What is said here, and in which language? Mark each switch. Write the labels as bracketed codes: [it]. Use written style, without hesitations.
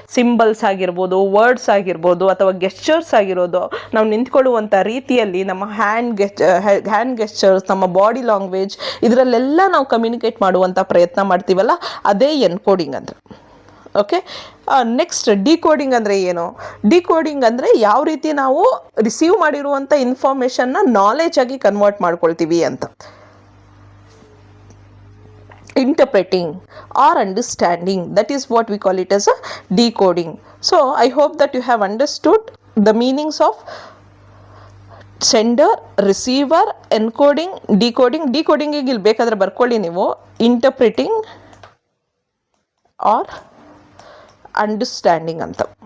[kn] Symbols ಆಗಿರ್ಬೋದು, words ಆಗಿರ್ಬೋದು, ಅಥವಾ ಗೆಸ್ಚರ್ಸ್ ಆಗಿರೋದು, ನಾವು ನಿಂತ್ಕೊಳ್ಳುವಂಥ ರೀತಿಯ ನಮ್ಮ ಹ್ಯಾಂಡ್ ಗೆಸ್ಚರ್ಸ್, ನಮ್ಮ ಬಾಡಿ ಲ್ಯಾಂಗ್ವೇಜ್, ಇದರಲ್ಲೆಲ್ಲ ನಾವು ಕಮ್ಯುನಿಕೇಟ್ ಮಾಡುವಂಥ ಪ್ರಯತ್ನ ಮಾಡ್ತೀವಲ್ಲ, ಅದೇ ಎನ್ಕೋಡಿಂಗ್ ಅಂದರೆ. ಓಕೆ, ನೆಕ್ಸ್ಟ್ ಡಿಕೋಡಿಂಗ್ ಅಂದರೆ ಏನು? ಡಿಕೋಡಿಂಗ್ ಅಂದರೆ ಯಾವ ರೀತಿ ನಾವು ರಿಸೀವ್ ಮಾಡಿರುವಂಥ ಇನ್ಫಾರ್ಮೇಷನ್ನ ನಾಲೆಜ್ ಆಗಿ ಕನ್ವರ್ಟ್ ಮಾಡ್ಕೊಳ್ತೀವಿ ಅಂತ. [en] Interpreting or understanding, that is what we call it as a decoding. So I hope that you have understood the meanings of sender, receiver, encoding, decoding. [kn] ಡಿಕೋಡಿಂಗಿಗೆ ಇಲ್ಲಿ ಬೇಕಾದರೆ ಬರ್ಕೊಳ್ಳಿ ನೀವು, ಇಂಟರ್ಪ್ರಿಟಿಂಗ್ ಆರ್ ಅಂಡರ್ಸ್ಟ್ಯಾಂಡಿಂಗ್ ಅಂತ.